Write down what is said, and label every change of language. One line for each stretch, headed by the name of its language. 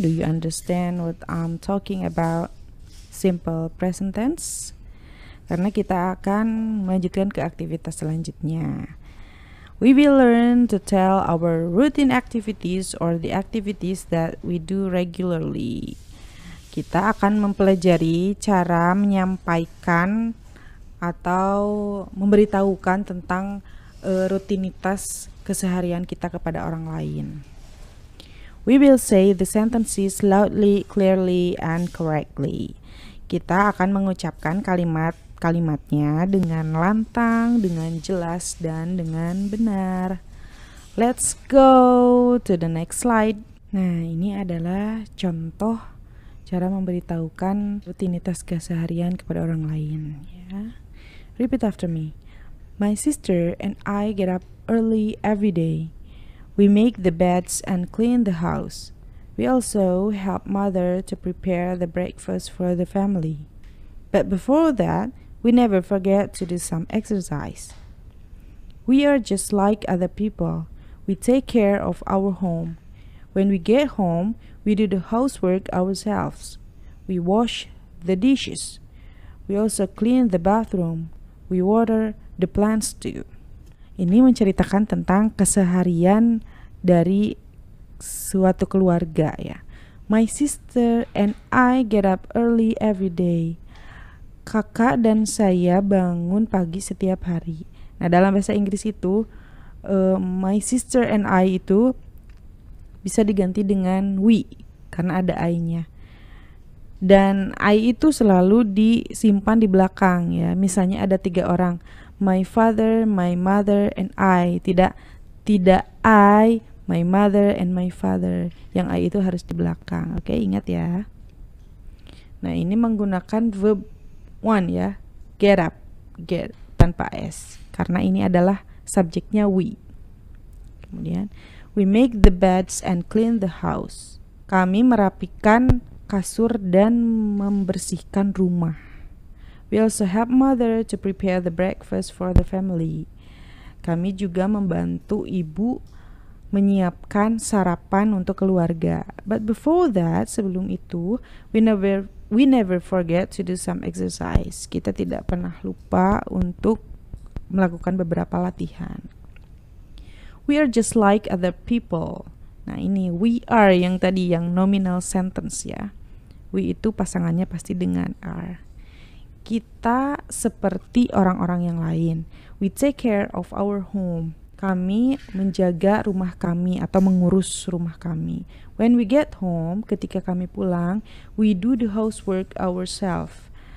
English: Do you understand what I'm talking about simple present tense?
Indonesian: Karena kita akan melanjutkan ke aktivitas selanjutnya.
English: We will learn to tell our routine activities or the activities that we do regularly.
Indonesian: Kita akan mempelajari cara menyampaikan atau memberitahukan tentang rutinitas keseharian kita kepada orang lain.
English: We will say the sentences loudly, clearly, and correctly.
Indonesian: Kita akan mengucapkan kalimat-kalimatnya dengan lantang, dengan jelas, dan dengan benar.
English: Let's go to the next slide.
Indonesian: Nah, ini adalah contoh cara memberitahukan rutinitas keseharian kepada orang lain.
English: Ya. Repeat after me. My sister and I get up early every day. We make the beds and clean the house. We also help mother to prepare the breakfast for the family. But before that, we never forget to do some exercise. We are just like other people. We take care of our home. When we get home, we do the housework ourselves. We wash the dishes. We also clean the bathroom. We water the plants too.
Indonesian: Ini menceritakan tentang keseharian dari suatu keluarga ya.
English: My sister and I get up early every day.
Indonesian: Kakak dan saya bangun pagi setiap hari. Nah, dalam bahasa Inggris itu my sister and I itu bisa diganti dengan we karena ada I-nya. Dan I itu selalu disimpan di belakang ya. Misalnya ada 3 orang.
English: My father, my mother, and I. Tidak I, my mother, and my father.
Indonesian: Yang I itu harus di belakang. Oke, ingat ya. Nah, ini menggunakan verb one ya. Get up, get tanpa S. Karena ini adalah subjeknya we.
English: Kemudian, we make the beds and clean the house.
Indonesian: Kami merapikan kasur dan membersihkan rumah.
English: We also help mother to prepare the breakfast for the family.
Indonesian: Kami juga membantu ibu menyiapkan sarapan untuk keluarga.
English: But before that,
Indonesian: sebelum itu,
English: we never forget to do some exercise.
Indonesian: Kita tidak pernah lupa untuk melakukan beberapa latihan.
English: We are just like other people.
Indonesian: Nah, ini we are yang tadi yang nominal sentence ya. We itu pasangannya pasti dengan are. Kita seperti orang-orang yang lain.
English: We take care of our home.
Indonesian: Kami menjaga rumah kami atau mengurus rumah kami.
English: When we get home,
Indonesian: ketika kami pulang,
English: we do the housework ourselves.